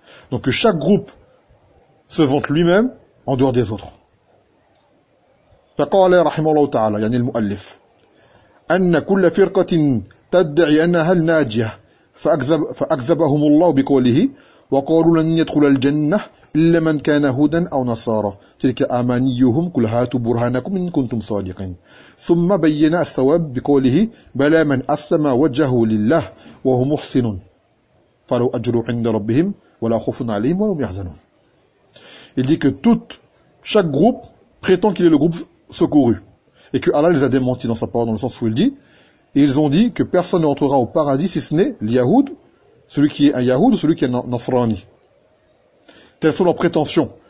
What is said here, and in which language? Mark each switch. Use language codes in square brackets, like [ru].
[fr] Donc que chaque groupe se vante lui-même en dehors des autres. [ar] فقال رحمه الله تعالى يعني المؤلف أن كل فرقة تدعي أنها الناجية فأكذبهم الله بقوله وقالوا لن يدخل الجنة إلا من كان هودا أو نصارى تلك أمانيهم قل هاتوا برهانكم إن كنتم صادقين ثم بينا الثواب بقوله بلى من أسلم وجهه لله وهو محسن فلو أجروا عند ربهم ولا خوف عليهم ولا هم يحزنون. [fr] Il dit que chaque groupe prétend qu'il est le groupe secouru et que Allah les a démentis dans sa parole, dans le sens où il dit, et ils ont dit que personne n'entrera au paradis si ce n'est l'Yahoud, celui qui est un Yahoud ou celui qui est un Nasrani. Telles sont leurs prétentions.